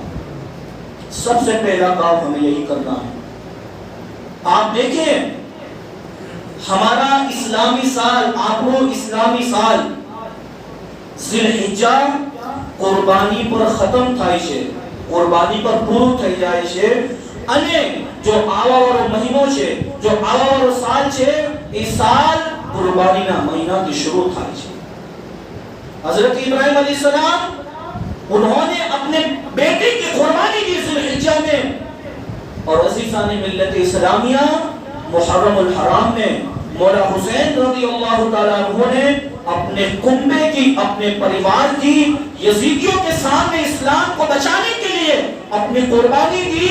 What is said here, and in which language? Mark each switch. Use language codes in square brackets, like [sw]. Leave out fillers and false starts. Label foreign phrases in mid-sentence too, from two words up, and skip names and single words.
[ur] سب سے پہلا کام ہمیں یہی کرنا ہے۔ آپ دیکھیں ہمارا اسلامی سال، آخرو اسلامی سال ذی الحجہ قربانی پر ختم [gu] تھائی છે، قربانی پر પૂરું થઈ જાય છે، અને જો આવાવાળો મહિનો છે، જો આવાવાળો સાલ છે، એ સાલ قربانیના મહિનાથી શરૂ થાય છે۔ [ur] حضرت ابراہیم علیہ السلام انہوں نے اپنے بیٹے کی قربانی دی ذی الحجہ میں، اور عزیزان ملت اسلامیہ محرم الحرام میں مولا حسین رضی اللہ تعالیٰ عنہ نے اپنے کنبے کی، اپنے پریوار کی، یزیدیوں کے سامنے اسلام کو بچانے کے لیے اپنی قربانی دی۔